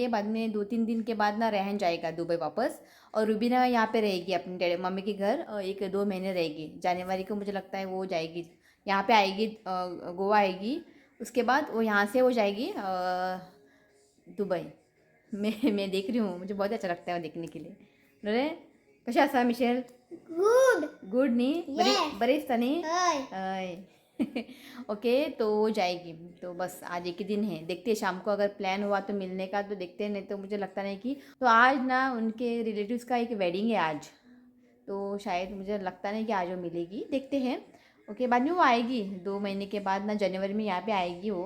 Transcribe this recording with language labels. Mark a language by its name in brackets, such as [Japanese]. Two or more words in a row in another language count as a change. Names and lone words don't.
[Hindi] बाद में 2-3 दिन के बाद ना रेहान जाएगा दुबई वापस. और रूबीना यहाँ पे रहेगी अपने मम्मी के घर, 1-2 महीने रहेगी. जनवरी को मुझे लगता है वो जाएगी, यहाँ पे आएगी, गोवा आएगी. उसके बाद वो यहाँ से हो जाएगी दुबई. मैं देख रही हूँ, मुझे बहुत अच्छा लगता है वो देखने के लिए. [Konkani] अरे कशा आसा मिशेल? गुड. गुड नी? बरी Yes. बरी दिसता नी? हय. [Hindi] अय. ओके, तो वो जाएगी. तो बस आज एक ही दिन है, देखते हैं शाम को अगर प्लान हुआ तो मिलने का तो देखते हैं, नहीं तो मुझे लगता नहीं कि. तो आज ना उनके रिलेटिव्स का एक वेडिंग है आज, तो शायद मुझे लगता नहीं कि आज वो मिलेगी, देखते हैं. ओके, बाद में वो आएगी 2 महीने के बाद ना, जनवरी में यहाँ पे आएगी वो.